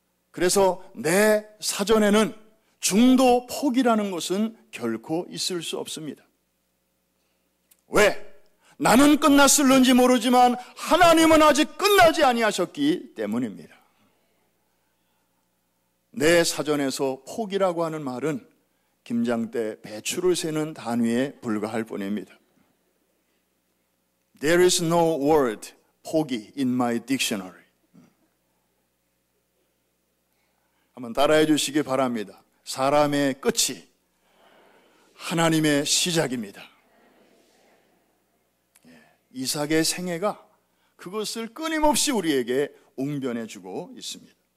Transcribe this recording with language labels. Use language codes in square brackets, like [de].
[ko] 그래서 내 사전에는 중도 포기라는 것은 결코 있을 수 없습니다. 왜? 나는 끝났을는지 모르지만 하나님은 아직 끝나지 아니하셨기 때문입니다. 내 사전에서 포기라고 하는 말은 김장때 배추를 세는 단위에 불과할 뿐입니다. [en] There is no word 포기 in my dictionary. [ko] 한번 따라해 주시기 바랍니다. 사람의 끝이 하나님의 시작입니다. 이삭의 생애가 그것을 끊임없이 우리에게 웅변해 주고 있습니다.